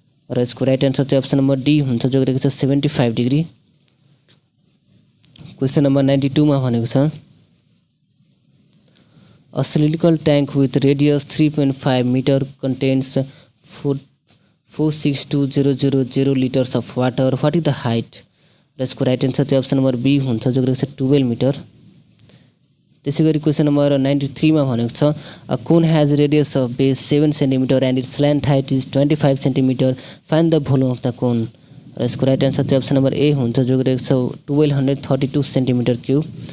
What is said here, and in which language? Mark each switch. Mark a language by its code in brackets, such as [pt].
[ne] र यसको right answer चाहिँ अप्सन नम्बर डी हुन्छ जो गरेको छ 75 डिग्री। क्वेसन नम्बर 92 मा भनेको छ [en] a cylindrical tank with radius 3.5 meter contains 462,000 liters of water. What is the height? [ne] र यसको राइट आन्सर चाहिँ अप्सन नम्बर बी हुन्छ जो गरेको छ 12 मिटर। त्यसैगरी क्वेसन नम्बर 93 मा भनेको छ [en] A cone has radius of base 7 centimetre and its slant height is 25 centimetre. Find the volume of the cone. [ne] र यसको राइट आन्सर चाहिँ अप्सन नम्बर ए हुन्छ जो गरेको छ 1232 सेन्टिमिटर क्यूब।